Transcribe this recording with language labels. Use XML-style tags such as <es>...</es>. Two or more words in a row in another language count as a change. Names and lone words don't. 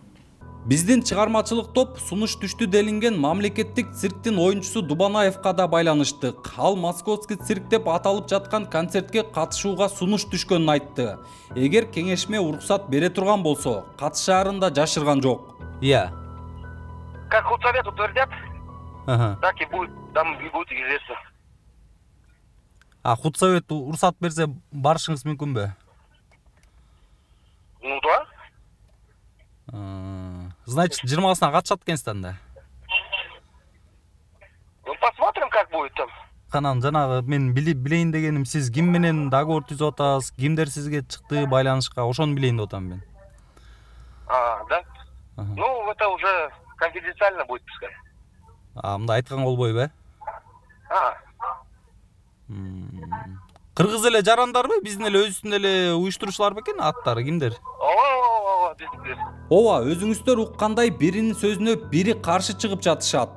<ky>Биздин чыгармачылык топ сунуш түштү делинген мамлекеттик цирктин оюнчусу Дубанаевка да байланыштык. Ал Московский цирк деп аталып жаткан концертке катышууга сунуш түшкөнүн айтты. Эгер кеңешме уруксат бере турган болсо, катышаарын да жашырган жок. Iya.</ky> <ru>Как худсовет утвердят, так и будет, там и будет известно.</ru> <ky>Худсовет уруксат берсе барышыңыз мүмкүнбү?</ky> <ru>Ну да.</ru> <ky>Значит, 20-сына катышат экенсиз анда.</ky> <ru>Ну посмотрим, как будет там.</ru> <ky>Канан жанагы мен билейин дегеним, сиз ким менен договор түзүп атасыз, кимдер сизге чыкты байланышка, ошону билейин деп атам мен.</ky> <ru>Да? Ну, это уже конфиденциально будет, пускай.</ru> <ky>Мындай айтканга болбойбу, э? Кыргыз эле жарандарбы, биздин эле өзүбүздүн эле уюштуруучулар бекен, аттары кимдер? Ооба, өзүңүздөр уккандай биринин сөзүнө бири каршы чыгып жатышат.</ky>